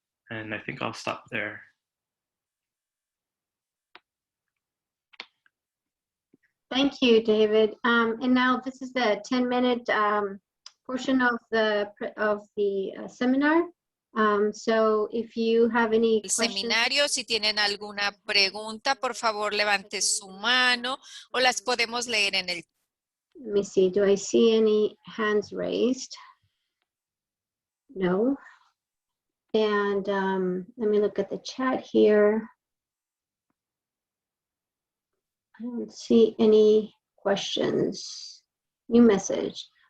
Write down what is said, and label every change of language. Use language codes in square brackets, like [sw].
[en] And I think I'll stop there. Thank you, David. And now this is the 10-minute portion of the seminar. So if you have any questions. [es] Seminario, si tienen alguna pregunta, por favor levante su mano o las podemos leer en el. [en] Let me see, do I see any hands raised? No. And let me look at the chat here. I don't see any questions. New message.